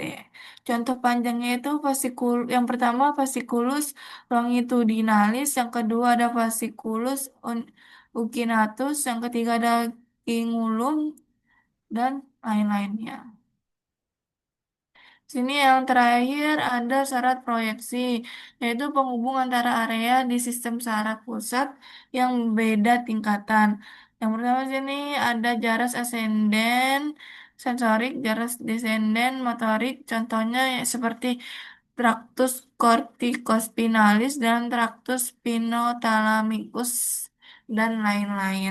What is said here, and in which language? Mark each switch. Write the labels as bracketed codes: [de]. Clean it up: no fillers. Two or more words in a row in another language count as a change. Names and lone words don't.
[id] Contoh panjangnya itu yang pertama [la] fasciculus longitudinalis, [id] yang kedua ada [la] fasciculus ungulatus, [id] yang ketiga ada cingulum dan lain-lainnya. Sini yang terakhir ada syarat proyeksi, yaitu penghubung antara area di sistem saraf pusat yang beda tingkatan. Yang pertama sini ada jaras ascendens sensorik, jaras descendens motorik, contohnya ya seperti [la] tractus corticospinalis [id] dan [la] tractus spinothalamicus [id] dan lain-lain.